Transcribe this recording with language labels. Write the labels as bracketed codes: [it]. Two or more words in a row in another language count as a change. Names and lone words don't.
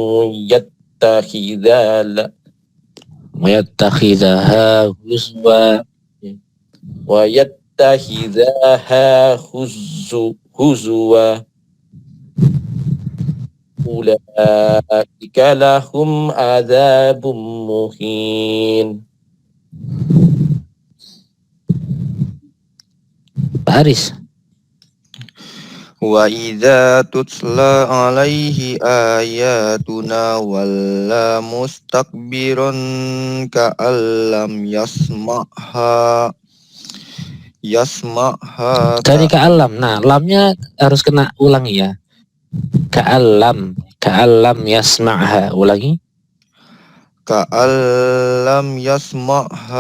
[ar] يتخذها هزوا ويتخذها هزوا أولئك لهم عذاب مهين. [id] Pak Aris. [ar] وإذا تتلى عليه آياتنا ولى مستكبرا كأن لم يسمعها. [id] Dari ka'allam. Nah, lamnya harus kena ulangi ya. [ar] كأن لم يسمعها. Ulangi. كأن لم يسمعها.